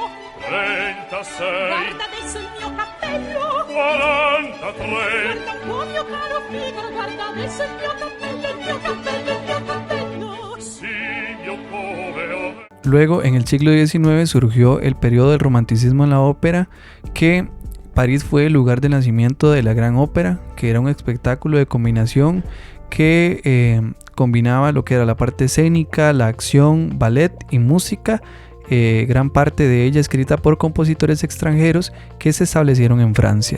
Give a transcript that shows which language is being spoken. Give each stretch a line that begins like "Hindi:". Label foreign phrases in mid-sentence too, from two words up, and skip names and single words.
Italian: 36. Guarda adesso il mio cappello. 43. Guarda un po' mio caro Figaro, guarda adesso il mio cappello, il mio cappello, il mio cappello. Sì, mio povero.
Spanish: Luego, en el siglo XIX surgió el periodo del romanticismo en la ópera, que París fue el lugar de nacimiento de la Gran Ópera, que era un espectáculo de combinación que combinaba lo que era la parte escénica, la acción, ballet y música, gran parte de ella escrita por compositores extranjeros que se establecieron en Francia.